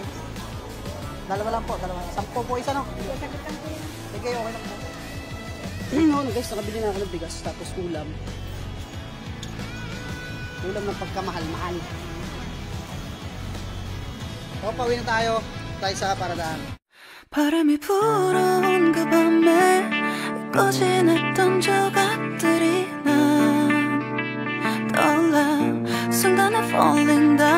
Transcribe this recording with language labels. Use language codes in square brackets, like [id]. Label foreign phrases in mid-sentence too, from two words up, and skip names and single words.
[tl] Dalawa lang po, dalawa. 10 po isa, no? Sige, okay lang po. Noon guys, nakabili na ako ng bigas, tapos ulam. Ulam ng pagkamahal-mahal. So, pauwi na tayo. Tayo sa paradaan. [ko] 바람이 불어온 그 밤에 꺼진했던 조각들이 난 떠올라 순간에 [en] falling down